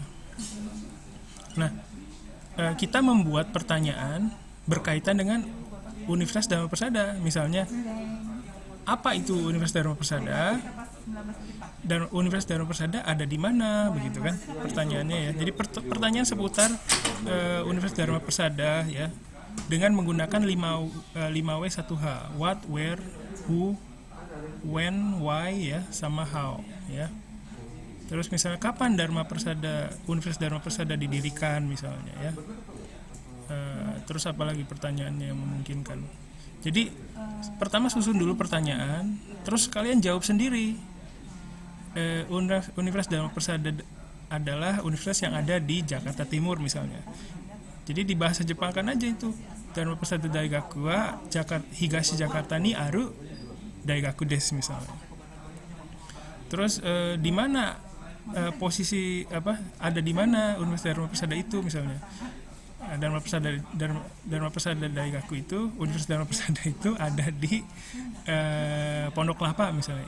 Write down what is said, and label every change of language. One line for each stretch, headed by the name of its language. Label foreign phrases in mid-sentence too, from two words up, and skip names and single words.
Indonesian: Nah, kita membuat pertanyaan berkaitan dengan Universitas Dharma Persada, misalnya apa itu Universitas Dharma Persada dan Universitas Dharma Persada ada di mana, begitu kan pertanyaannya ya. Jadi pertanyaan seputar Universitas Dharma Persada ya, dengan menggunakan 5W1H,
English: what, where, who, when, why
Indonesian: ya, sama how ya. Terus misalnya kapan Universitas Dharma Persada didirikan misalnya ya. Terus apalagi pertanyaannya yang memungkinkan. Jadi pertama susun dulu pertanyaan, terus kalian jawab sendiri. Universitas Dharma Persada adalah universitas yang ada di Jakarta Timur misalnya. Jadi di bahasa Jepang kan aja itu
Japanese: ダルマ・プルサダ大学は東ジャカルタにある大学です misalnya.
Indonesian: Terus di mana posisi ada di mana Universitas Dharma Persada itu misalnya. Dharma Persada Daigaku itu, Universitas Dharma Persada itu ada di Pondok Kelapa misalnya.